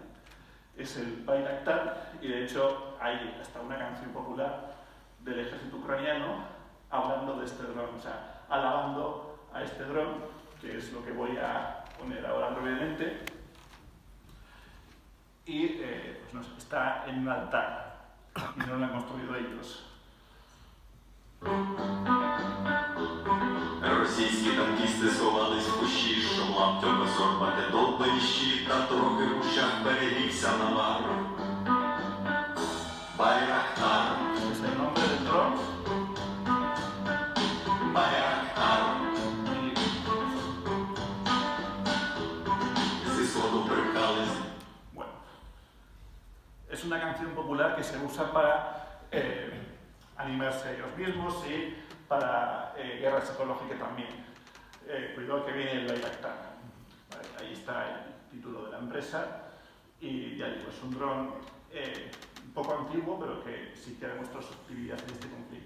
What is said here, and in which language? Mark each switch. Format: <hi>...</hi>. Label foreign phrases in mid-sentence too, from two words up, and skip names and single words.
<es>Es el Bayraktar, y de hecho hay hasta una canción popular del ejército ucraniano hablando de este dron, o sea, alabando a este dron, que es lo que voy a poner ahora brevemente. Y pues no sé, está en un altar y no lo han construido ellos.</es> <uk>Російські танкісти сховались в кущі, що лаптем розорвати довбані щита, трохи в ушах перевівся навар. Байрактар.</uk> <es>Es el nombre del dron.</es> <uk>Байрактар. Зі сходу припхались.</uk> <es>Bueno, es una canción popular que se usa para animarse a ellos mismos y para guerra psicológica también. cuidado que viene el Bayraktar. Vale, ahí está el título de la empresa y ya digo, es un dron un poco antiguo, pero que sí que demuestra su utilidad en este conflicto.</es>